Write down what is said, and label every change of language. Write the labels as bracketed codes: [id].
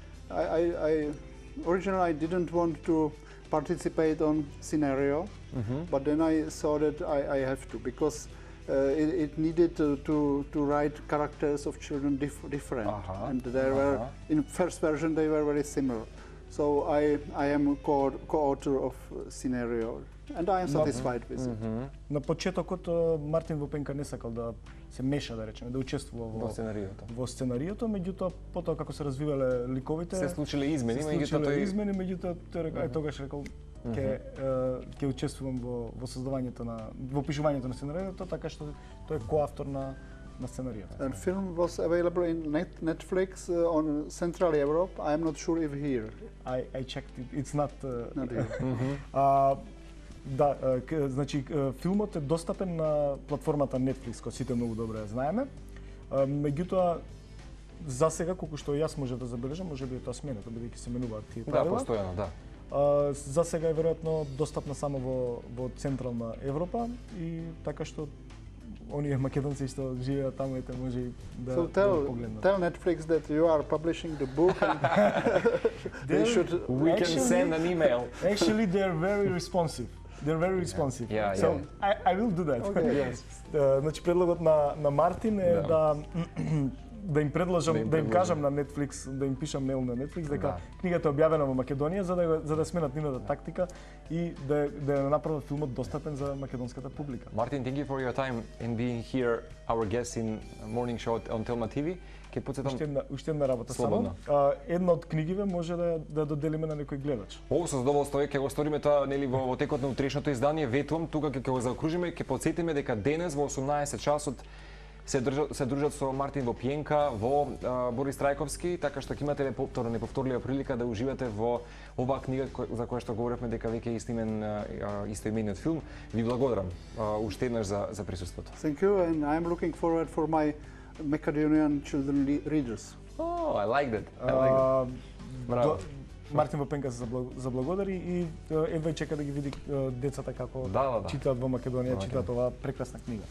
[en] I originally I didn't want to participate on scenario, but then I saw that I have to, because it needed to write characters of children different, and there were in first version they were very similar. So I am co-author of scenario, and I am satisfied with it. [mk] На почетокот Мартин Вопенка не сакал да се меша, да речеме, да учествува во сценариото, меѓутоа потоа како се развивале ликовите, се случиле измени, меѓутоа тој тогаш рекол ќе учествувам во создавањето во пишувањето на сценариото, така што тој е коавтор на сценариото. [en] And film was available in Netflix on Central Europe. I am not sure if here. I checked it. It's not here. [mk] Да, значи филмот е достапен на платформата Netflix, која сите многу добро ја знаеме. Меѓутоа, за сега, колку што јас може да забележам, може би е тоа сменето, бидејќи се менуваат тие правила. Да, постојано, да. За сега е веројатно достапна само во Централна Европа и така што оние македонци што живеат таму ете може да погледнат. [en] Tell Netflix that you are publishing the book and they should... We can send an email. Actually, they're very responsive. They're very responsive. So I will do that. [mk] Значи предлогот на Мартин е да им предложам, да им кажам на Netflix, да им пишам мейл на Netflix дека книгата е објавена во Македонија за да сменат нивната тактика и да ја направат филмот достапен за македонската публика. [en] Martin, thank you for your time and being here, our guest in morning show on Telma TV. [mk] Ке потсетам уште една работа само. Една од книгиве може да доделиме на некој гледач. Со задоволство ќе го сториме тоа нели во текот на утрешното издание. Ветувам тука ќе го заокружиме, ќе потсетиме дека денес во 18 часот се дружат со Мартин Вопенка во Борис Трајковски, така што ќе имате повторно неповторлива прилика да уживате во оваа книга за која што говоревме дека веќе е снимен истоимениот филм. Ви благодарам уште еднаш за присуството. [en] Thank you, and I'm looking forward for my Macedonian children readers. Oh, I like that. I like that. Браво. [mk] Мартин Вопенка се заблагодари и едва чека да ги види децата како читаат во Македонија, читаат оваа прекрасна книга.